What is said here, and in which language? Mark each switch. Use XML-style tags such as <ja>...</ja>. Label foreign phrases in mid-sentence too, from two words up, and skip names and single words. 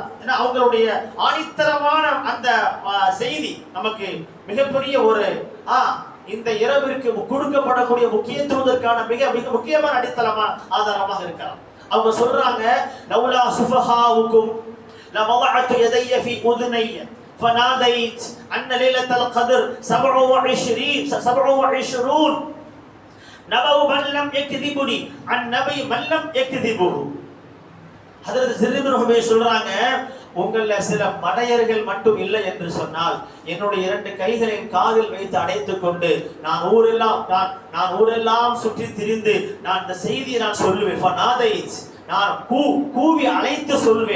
<ta>ஏன்னா அவங்களுடைய ஆணித்தரமான அந்த செய்தி நமக்கு மிகப்பெரிய ஒரு இந்த இரவிற்கு கொடுக்கப்படக்கூடிய முக்கியத்துவத்திற்கான மிக மிக முக்கியமான அடித்தளமான ஆதாரமாக இருக்கலாம். அவங்க சொல்றாங்க,</ta> <ar>لولا سفهاؤكم லவضعت يدي في اذني فناديت ان ليله القدر 27 نبأ من لم يكذبني عن نبي من لم يكذبه.</ar> <ta>ஹஜ்ரத் ஸிர் இப்னு ஹுபைஷ் சொல்றாங்க, உங்கள சில மடையர்கள் மட்டும் இல்லை என்று சொன்னால் என்னுடைய இரண்டு கைகளையும் காதில் வைத்து அடைத்துக் கொண்டு நான் ஊரெல்லாம் சுற்றி திரிந்து நான் இந்த செய்தியை நான் சொல்லுவேன். நான் கூவி அழைத்து சொல்வேன்.</ta>